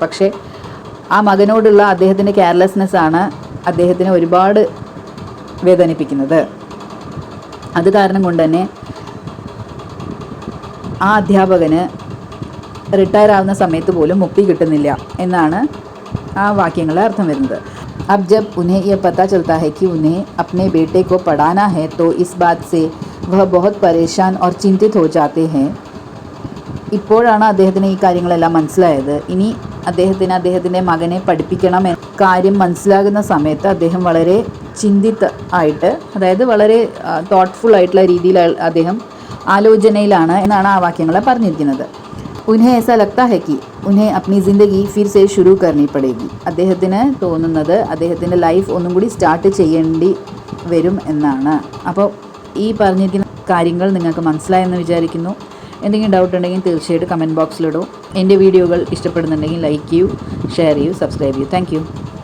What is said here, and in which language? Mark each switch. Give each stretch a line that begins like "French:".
Malayalam: പക്ഷേ ആ മകനോടുള്ള അദ്ദേഹത്തിൻ്റെ കെയർലെസ്നെസ് ആണ് അദ്ദേഹത്തിനെ ഒരുപാട് വേദനിപ്പിക്കുന്നത്. അത് കാരണം കൊണ്ട് തന്നെ ആ അധ്യാപകന് റിട്ടയർ ആവുന്ന സമയത്ത് പോലും മുക്തി കിട്ടുന്നില്ല എന്നാണ് ആ വാക്യങ്ങളുടെ അർത്ഥം വരുന്നത്.
Hindi: अब जब उन्हें यह पता चलता है कि उन्हें अपने बेटे को पढ़ाना है तो इस बात से वह बहुत परेशान और चिंतित हो जाते हैं.
Malayalam: ഇപ്പോഴാണ് അദ്ദേഹത്തിന് ഈ കാര്യങ്ങളെല്ലാം മനസ്സിലായത്. ഇനി അദ്ദേഹത്തിൻ്റെ മകനെ പഠിപ്പിക്കണം എന്ന കാര്യം മനസ്സിലാകുന്ന സമയത്ത് അദ്ദേഹം വളരെ ചിന്തിത ആയിട്ട്, അതായത് വളരെ തോട്ട്ഫുൾ ആയിട്ടുള്ള രീതിയിൽ അദ്ദേഹം ആലോചനയിലാണ് എന്നാണ് ആ വാക്യങ്ങളെ പറഞ്ഞിരിക്കുന്നത്.
Hindi: ഉൻഹെ ऐसा लगता है कि उन्हें अपनी ज़िंदगी फिर से शुरू करनी पड़ेगी.
Malayalam: അദ്ദേഹത്തിന് തോന്നുന്നത് അദ്ദേഹത്തിൻ്റെ ലൈഫ് ഒന്നും കൂടി സ്റ്റാർട്ട് ചെയ്യേണ്ടി വരും എന്നാണ്. അപ്പോൾ ഈ പറഞ്ഞിരിക്കുന്ന കാര്യങ്ങൾ നിങ്ങൾക്ക് മനസ്സിലായെന്ന് വിചാരിക്കുന്നു. എന്തെങ്കിലും ഡൗട്ട് ഉണ്ടെങ്കിൽ തീർച്ചയായിട്ടും കമൻറ്റ് ബോക്സിലിടൂ. എൻ്റെ വീഡിയോകൾ ഇഷ്ടപ്പെടുന്നുണ്ടെങ്കിൽ ലൈക്ക് ചെയ്യൂ, ഷെയർ ചെയ്യൂ, സബ്സ്ക്രൈബ് ചെയ്യൂ. Thank you.